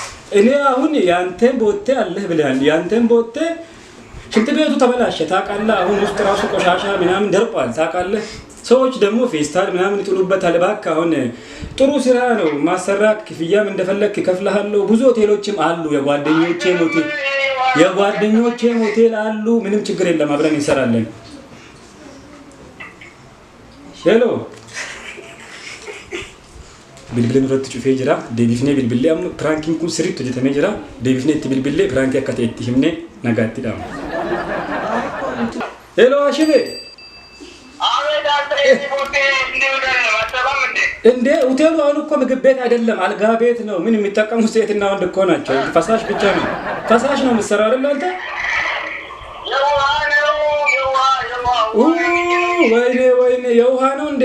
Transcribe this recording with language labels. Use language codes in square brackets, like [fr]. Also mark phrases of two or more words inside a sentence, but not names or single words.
[am] እኔ አሁን ያንተን ቦቴ አለህ ብለሃል። ያንተን ቦቴ ሽንት ቤቱ ተበላሸ ታውቃለህ። አሁን ውስጥ ራሱ ቆሻሻ ምናምን ደርቋል ታውቃለህ። ሰዎች ደግሞ ፌስታል ምናምን ይጥሉበታል። እባክህ አሁን ጥሩ ስራ ነው ማሰራ ክፍያም እንደፈለክ ከፍለሃለሁ። ብዙ ሆቴሎችም አሉ የጓደኞቼ ሆቴል አሉ። ምንም ችግር የለም አብረን እንሰራለን። ሄሎ [om] bilbileen irratti cufee jira. Deebifnee bilbilee amma prankiin kun sirriitti hojjetamee jira. Deebifnee itti bilbilee prankii akka ta'e itti himnee nagaatti dhaama. Hello Ashime. [am] እንዴ ሆቴሉ አሁን እኮ ምግብ ቤት አይደለም አልጋ ቤት ነው። ምን የሚጠቀሙ ሴትና ወንድ እኮ ናቸው። ፈሳሽ ብቻ ነው። ፈሳሽ ነው የምትሰራው አይደል አንተ? ወይኔ የውሃ ነው እንዴ?